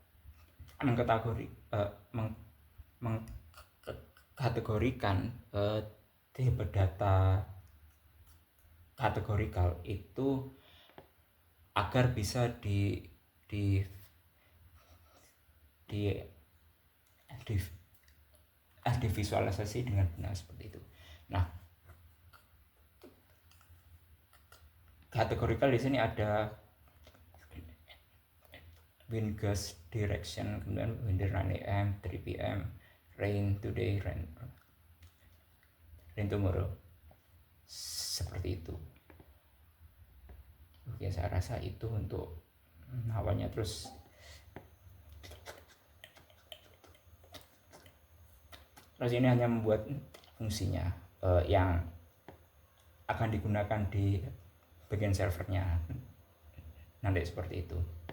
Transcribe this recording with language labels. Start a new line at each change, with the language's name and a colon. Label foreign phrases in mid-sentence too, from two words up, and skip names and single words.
Indonesian: mengkategorikan tipe data kategorikal itu agar bisa divisualisasi dengan benar seperti itu. Nah, kategorikal di sini ada
English: wind gust direction, kemudian windy 9 AM, 3 PM, rain today, rain tomorrow,
Indonesian: seperti itu. Oke, saya rasa itu untuk awalnya. Terus Terus ini hanya membuat fungsinya yang akan digunakan di bagian servernya nanti seperti itu.